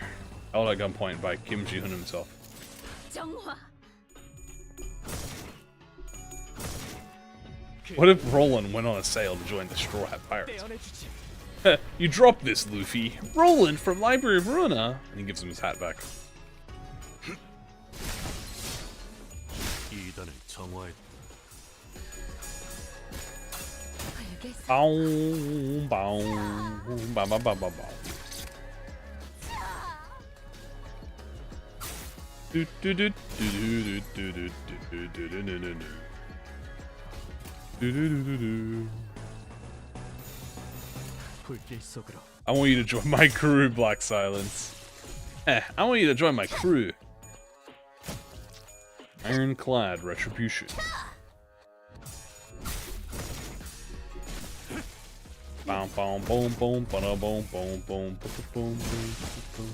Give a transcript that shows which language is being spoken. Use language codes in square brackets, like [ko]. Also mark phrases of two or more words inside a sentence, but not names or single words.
[en] Held at gunpoint by Kim Ji-hoon himself. [ko] 정화. [en] What if Roland went on a sail to join the Straw Hat Pirates? [ko] 떼어내주지. [en] You dropped this, Luffy. Roland from Library of Ruina. And he gives him his hat back. [ko] 이단을 정화해. 알겠어. Boom, boom, bam, bam, bam, bam, bam. Do do do do do do do do do do do do do do do do do. 불길 속으로. [en] I want you to join my crew, Black Silence. I want you to join my crew. Ironclad Retribution. Boom, boom, boom, boom, boom, boom, boom, boom, boom, boom.